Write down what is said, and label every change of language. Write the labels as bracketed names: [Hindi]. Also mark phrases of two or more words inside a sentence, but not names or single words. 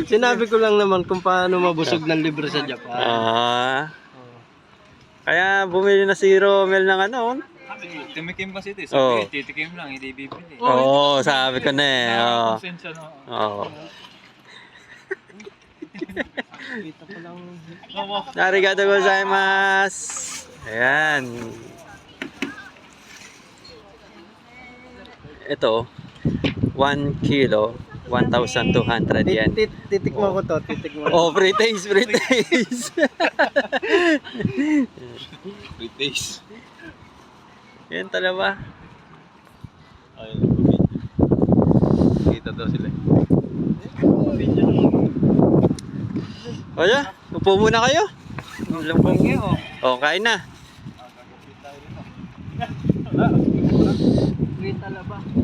[Filipino] Sinabi ko lang naman kung paano mabusog ng libre sa Japan. Kaya bumili na si Romel ng ano. Timikim kasi ito. Oh. Sabi, titikim lang, hindi bibili. Oo, sabi ko na eh. Oo. Konsensya no. Oo. Kita ko lang. [Japanese] ありがとうございます. [Filipino] Ayan. Ito, 1 kilo, 1,200 yen. Titikman ko to, titikman ko. [English] Oh, free taste, free taste. Free taste. [Filipino] Yan talaga. Ayun. Kita daw sila. O ya, upo muna kayo. Oh, kain na. Green talaba.